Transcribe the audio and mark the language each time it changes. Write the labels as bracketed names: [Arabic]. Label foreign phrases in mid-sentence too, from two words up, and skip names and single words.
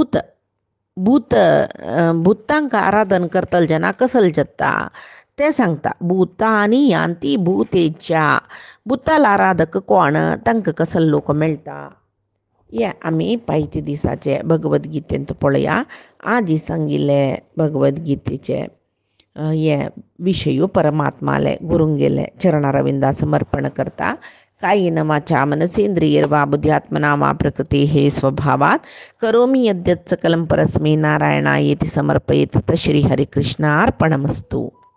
[Konkani] भुतांक आराधन करतले जेन्ना कसले जाता ते सांगता [Sanskrit] भुतानी यांती भूतेच्या [Konkani] भुताल आराधक कोण तांकां कसले लोक मेळटा हे आमी पायचे दिसाचे भगवद्गीतेंत पळया आजी सांगिल्ले भगवद्गीतेचे हे विशयो परमात्माले गुरुंगेले चरणारविंदा समर्पण करता [Sanskrit] कायेन वाचा मनसेंद्रियैर्वा बुद्ध्यात्मना वा प्रकृतेः स्वभावात् करोमि यद्यत् सकलं परस्मै नारायणायेति समर्पयेत् तत् श्री हरिकृष्णार्पणमस्तु।